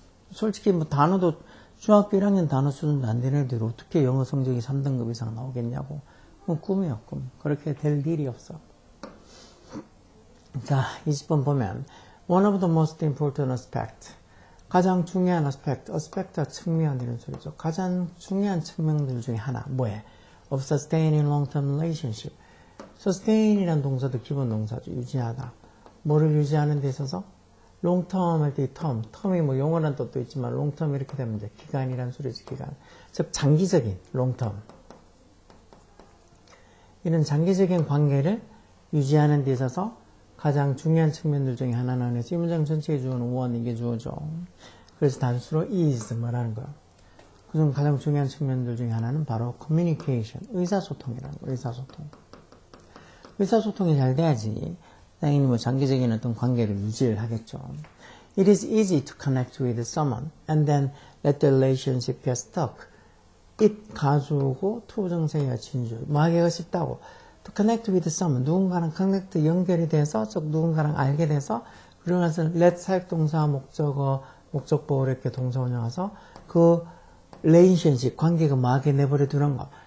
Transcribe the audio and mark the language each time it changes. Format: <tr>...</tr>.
<ko>솔직히 단어도 중학교 1학년 단어 수준도 안 되는 애들이 어떻게 영어 성적이 3등급 이상 나오겠냐고. 그건 꿈이에요, 꿈. 그렇게 될 일이 없어. 자, 20번 보면</ko> <en>one of the most important aspect,</en> <ko>가장 중요한 aspect가 측면 이런 소리죠. 가장 중요한 측면들 중에 하나 뭐예요?</ko> <en>of sustaining long-term relationship.</en> <ko>sustain이라는 동사도 기본 동사죠. 유지하다. 뭐를 유지하는 데 있어서? long-term 할 때 term이 영어란 뜻도 있지만 long-term 이렇게 되면 이제 기간이란 소리죠. 기간. 즉 장기적인 long-term. 이런 장기적인 관계를 유지하는 데 있어서 가장 중요한 측면들 중에 하나는 해서 이 문장 전체에 주어는 one 이게 주어죠. 그래서 단수로 is 말하는 거야. 그중 가장 중요한 측면들 중에 하나는 바로 communication, 의사소통이라는 거야. 의사소통이 잘 돼야지 당연히 장기적인 어떤 관계를 유지를 하겠죠.</ko> <en>It is easy to connect with someone and then let the relationship get stuck.</en> <ko>it 가주고 to 정세가 진주. 하기가 쉽다고.</ko> <en>To connect with someone,</en> <ko>누군가랑 connect 연결이 돼서 즉 누군가랑 알게 돼서, 그러고 나서 let 사역동사 목적어 목적보호 이렇게 동사 운영해서 그 relationship 관계가 하게 내버려 두는 거.</ko>